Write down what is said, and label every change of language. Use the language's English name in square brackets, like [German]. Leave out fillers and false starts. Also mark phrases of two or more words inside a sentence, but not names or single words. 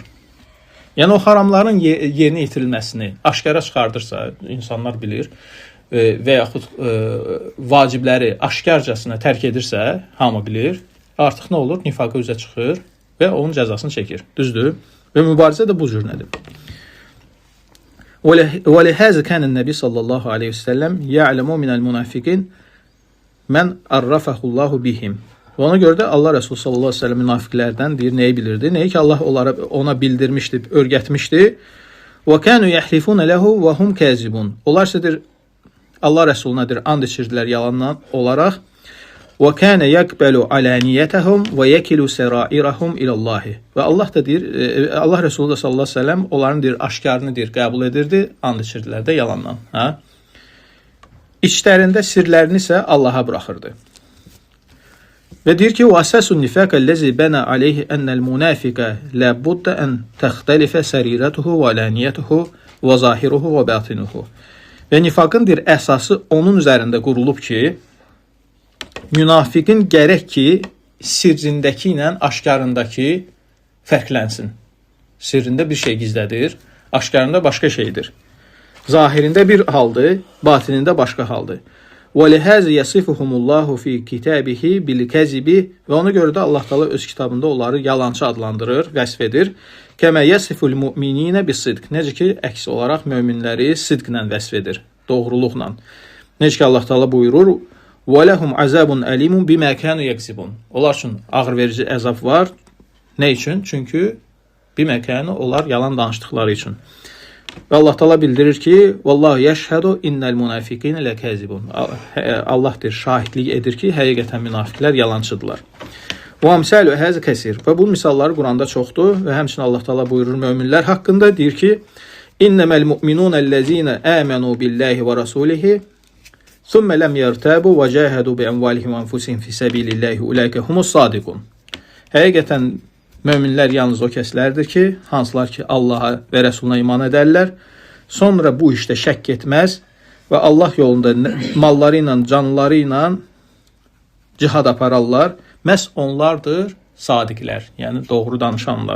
[Azerbaijani] Yəni o haramların yerinə yetirilməsini aşkara çıxardırsa, insanlar bilir, və yaxud vacibləri aşkarcasına tərk edirsə, hamı bilir, artıq nə olur? Nifaqı üzə çıxır və onun cəzasını çəkir. Düzdür? Və mübarizə də bu cür nədir? [Arabic] وَلِهَذَا كَانَ النَّبِي صلى الله عليه وسلم يَعْلَمُ مِنَ الْمُنَافِقِينَ مَنْ أَرَّفَهُ اللّٰهُ بِهِمْ. [Azerbaijani] Və ona görə də Allah Resulü [Arabic] صلى الله عليه وسلم [Azerbaijani] münafiqlərdən deyir, nəyi bilirdi? Nəyi ki Allah ona bildirmişdi, örgətmişdi. [Arabic] وَكَانُوا يَحْلِفُونَ لَهُ وَهُمْ كَاذِبُونَ. [Azerbaijani] Onlar isə Allah Resulünadır, and içirdilər yalandan olaraq. [Arabic] وَكَانَ يَقْبَلُ عَلَانِيَتَهُمْ وَيَكِلُ سَرَائِرَهُمْ إِلَى اللّٰهِ. [Azerbaijani] Və Allah da deyir, Allah Resulü [Arabic] صلى الله عليه وسلم [Azerbaijani] onların deyir, aşkarını deyir, qəbul edirdi, and içirdilər də yalandan. Ha? İçlərində sirlərini isə Allaha buraxırdı. Və deyir ki, [Arabic] وَأَسَاسُ النِّفَاقَ الَّذِي بَنَى عَلَيْهِ أَنَّ الْمُنَافِقَ لَا بُدَّ أَنْ تَخْتَلِفَ سَرِيرَتُهُ وَعَلَانِيَتُهُ وَظَاهِرُهُ وَبَاطِنُهُ. [Azerbaijani] Və nifaqın deyir, əsası onun üzərində qurulub ki, münafiqin gərək ki, sirrindəki ilə aşkarındakı fərqlənsin. Sirrində bir şey gizlədir, aşkarında başqa şeydir. Zahirində bir haldır, batinində başqa haldır. [Arabic] وَلِهَذِ يَصِفُهُمُ اللّٰهُ فِي كِتَابِهِ بِالْكَذِبِ. [Azerbaijani] Və ona görə də Allah Teala öz kitabında onları yalancı adlandırır, vəsf edir. [Arabic] كَمَا يَصِفُ الْمُؤْمِنِينَ بِالصِّدْقِ. [Azerbaijani] Necə ki, əks olaraq möminləri sidqlə vəsf edir, doğruluqla. Necə ki, Allah Teala buyurur, [Arabic] وَلَهُمْ عَذَابٌ أَلِيمٌ بِمَا كَانُوا يَكْسِبُونَ. [Azerbaijani] Onlar üçün ağır verici əzab var. Nə üçün? Çünki [Arabic] بِمَا كَانُوا, [Azerbaijani] onlar yalan danışdıqları üçün. Və Allah Teala bildirir ki, [Arabic] "والله يشهد إن المنافقين لكاذبون." [Azerbaijani] Allah deyir, şahidlik edir ki, həqiqətən münafiqlər yalançıdırlar. [Arabic] Və أمثال هذا كثير. [Azerbaijani] Və bu misalları Quranda çoxdur və həmçinin Allah Teala buyurur möminlər haqqında, deyir ki, [Arabic] "إنما المؤمنون الذين آمنوا بالله ورسوله ثم لم يرتابوا وجاهدوا بأموالهم وأنفسهم في سبيل الله أولئك هم الصادقون." [Azerbaijani] Həqiqətən möminlər yalnız o kəslərdir ki, hansılar ki Allaha və Rəsuluna iman edərlər, sonra bu işdə şəkk etməz və Allah yolunda malları ilə, canları ilə cihad apararlar. Məhz onlardır sadiqlər, yəni doğru danışanlar.